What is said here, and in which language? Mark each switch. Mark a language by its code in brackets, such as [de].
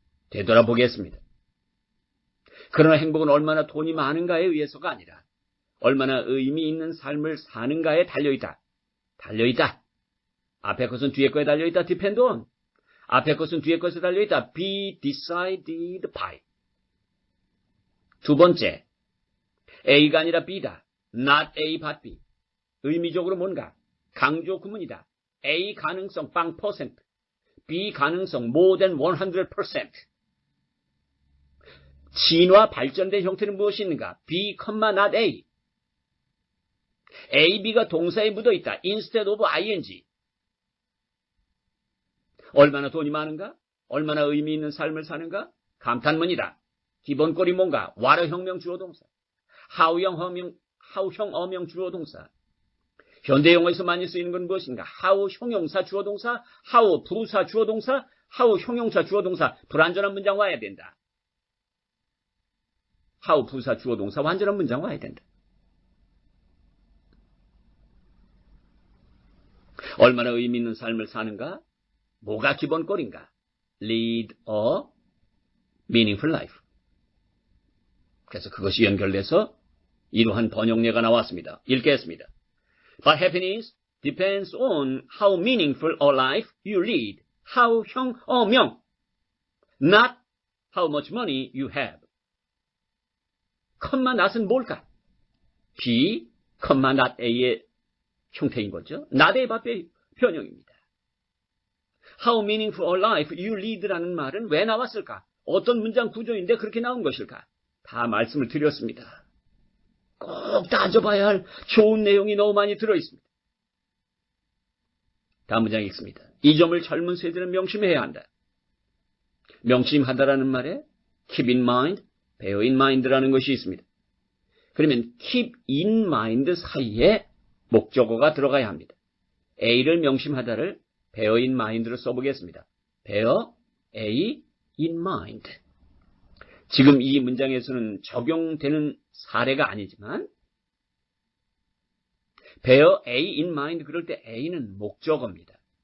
[ko] 되돌아보겠습니다. 그러나 행복은 얼마나 돈이 많은가에 의해서가 아니라 얼마나 의미 있는 삶을 사는가에 달려있다. 달려있다. 앞에 것은 뒤에 거에 달려있다. [en] depend on. [ko] 앞에 것은 뒤에 것에 달려있다. [en] be decided by. [ko] 두 번째, A가 아니라 B다. not A but B. 의미적으로 뭔가? 강조 구문이다. A 가능성 빵 %, B 가능성 more than 100%. 진화 발전된 형태는 무엇이 있는가? [en] B, not A. [ko] A, B가 동사에 묻어있다. [en] instead of ing. [ko] 얼마나 돈이 많은가? 얼마나 의미 있는 삶을 사는가? 감탄문이다. 기본꼴이 뭔가? what어 형용 주어 동사. how형 어명 주어 동사. 현대 영어에서 많이 쓰이는 건 무엇인가? how 형용사 주어 동사, how 부사 주어 동사, how 형용사 주어 동사. 불완전한 문장 와야 된다. how 부사 주어 동사 완전한 문장 와야 된다. 얼마나 의미 있는 삶을 사는가? 뭐가 기본꼴인가? [en] Lead a meaningful life. [ko] 그래서 그것이 연결돼서 이러한 번역례가 나왔습니다. 읽겠습니다. [en] But happiness depends on how meaningful a life you lead. how 형 어명. Not how much money you have. [ko] not은 뭘까? B, not A의 형태인 거죠. [en] not A but B [ko] 변형입니다. [en] How meaningful a life you lead라는 [ko] 말은 왜 나왔을까? 어떤 문장 구조인데 그렇게 나온 것일까? 다 말씀을 드렸습니다. 꼭 따져봐야 할 좋은 내용이 너무 많이 들어있습니다. 다음 문장 읽습니다. 이 점을 젊은 세대는 명심해야 한다. 명심하다라는 말에 keep in mind, bear in mind라는 것이 있습니다. 그러면 keep in mind 사이에 목적어가 들어가야 합니다. A를 명심하다를 bear in mind로 써보겠습니다. [en] bear A in mind. [ko] 지금 이 문장에서는 적용되는 사례가 아니지만 bear A in mind 그럴 때 A는 목적어입니다.